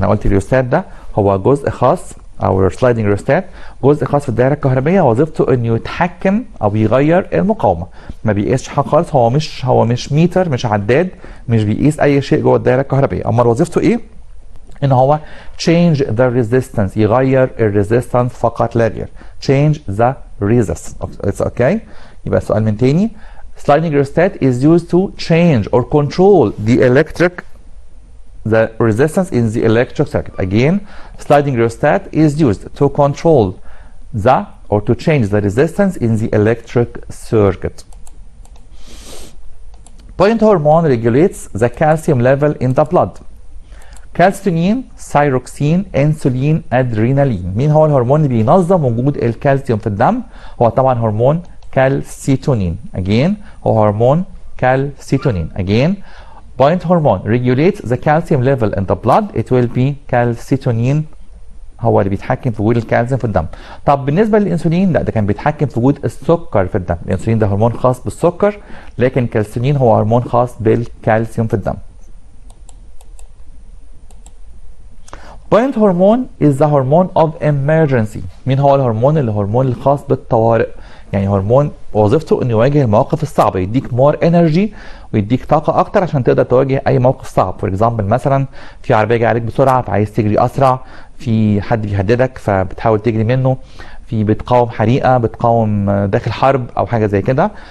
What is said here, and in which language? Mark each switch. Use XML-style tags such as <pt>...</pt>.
<ar>انا قلت الريوستات ده هو جزء خاص او سلايدنج ريوستات جزء خاص في الدائره الكهربائيه، وظيفته انه يتحكم او يغير المقاومه، ما بيقيسش حاجه خالص، هو مش ميتر، مش عداد، مش بيقيس اي شيء جوه الدائره الكهربائيه. امال وظيفته ايه؟ ان هو</ar> <en>change the resistance،</en> <ar>يغير الريزيستنس فقط لا غير.</ar> <en>change the resistance. It's okay.</en> <ar>يبقى السؤال من تاني.</ar> <en>sliding rheostat is used to change or control the resistance in the electric circuit. Again, sliding rheostat is used to control or to change the resistance in the electric circuit. Point hormone regulates the calcium level in the blood.</en> <ar>كالسيتونين، ثايروكسين، انسولين، ادرينالين. مين هو الهرمون اللي بينظم وجود الكالسيوم في الدم؟ هو طبعا هرمون كالسيتونين. again هو هرمون كالسيتونين.</ar> <en>again point hormone regulates the calcium level in the blood. it will be calcitonin</en> <ar>هو اللي بيتحكم في وجود الكالسيوم في الدم. طب بالنسبه للانسولين، لا ده كان بيتحكم في وجود السكر في الدم. الانسولين ده هرمون خاص بالسكر، لكن الكالسيتونين هو هرمون خاص بالكالسيوم في الدم.</ar> <en>point hormone is the hormone of emergency.</en> <ar>مين هو الهرمون؟ الهرمون الخاص بالطوارئ. يعني هرمون وظيفته انه يواجه المواقف الصعبه، يديك مور انرجي ويديك طاقه اكتر عشان تقدر تواجه اي موقف صعب. فور اكزامبل مثلا في عربيه جايه عليك بسرعه فعايز تجري اسرع، في حد بيهددك فبتحاول تجري منه، في بتقاوم حريقه، بتقاوم داخل حرب او حاجه زي كده.</ar>